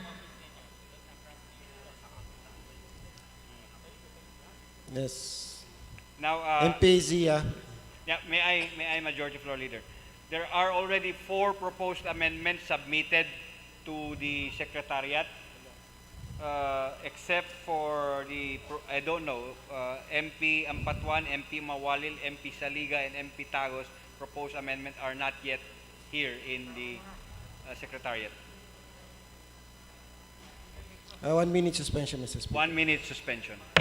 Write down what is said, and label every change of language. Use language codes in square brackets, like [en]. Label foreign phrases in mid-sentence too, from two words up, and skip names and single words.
[en] Yes. Now, MP Zia. yeah, may I, Majority Floor Leader? There are already 4 proposed amendments submitted to the Secretariat, except for I don't know, MP Ampatuan, MP Mawalil, MP Saliga, and MP Tagos. Proposed amendments are not yet here in the Secretariat. 1 minute suspension, Mr. Speaker. 1 minute suspension.